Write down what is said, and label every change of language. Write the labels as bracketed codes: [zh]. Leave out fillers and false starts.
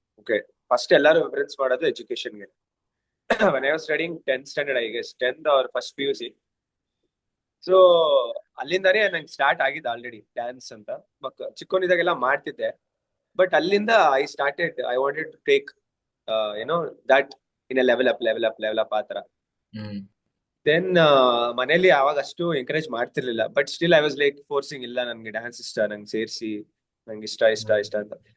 [kn] Okay, first ಎಲ್ಲರೂ reference ಮಾಡೋದು ಎಜುಕೇಶನ್ಗೆ. [en] when I was studying 10th standard, I guess 10th or first PUC. [kn] So ಅಲ್ಲಿಂದಾನೇ ನಂಗೆ start ಆಗಿದ್ದು already dance ಅಂತ. ಚಿಕ್ಕವನಿದ್ದಾಗೆಲ್ಲ ಮಾಡ್ತಿದ್ದೆ, but ಅಲ್ಲಿಂದ [en] I wanted to take you know that in a level up [kn] ಆ ತರ. Hmm. Then ಮನೇಲಿ ಅವಾಗ ಅಷ್ಟು encourage ಮಾಡ್ತಿರ್ಲಿಲ್ಲ, [en] but still I was like forcing, [kn] ಇಲ್ಲ ನನ್ಗೆ ಡ್ಯಾನ್ಸ್ ಇಷ್ಟ, ನಂಗೆ ಸೇರಿಸಿ, ನಂಗೆ ಇಷ್ಟ ಅಂತ.